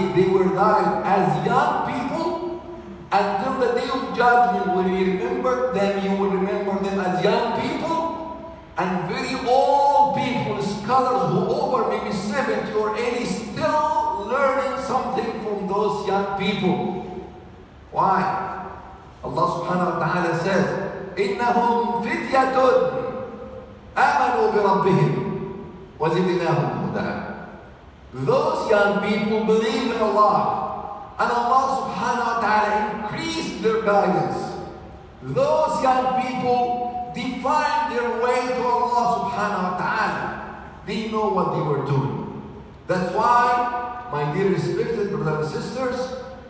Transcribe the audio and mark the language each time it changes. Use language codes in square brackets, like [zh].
[en] They will die as young people until the day of judgment. When you remember them, you will remember them as young people, and very old people, scholars who over maybe 70 or 80, still learning something from those young people. Why? [ar] Allah subhanahu wa ta'ala says, إِنَّهُمْ فِتْيَةٌ آمَنُوا بِرَبِّهِمْ وَزِدْنَاهُمْ هُدًى. [en] Those young people believe in Allah, and Allah subhanahu wa ta'ala increased their guidance. Those young people defined their way to Allah subhanahu wa ta'ala. They know what they were doing. That's why, my dear respected brothers and sisters,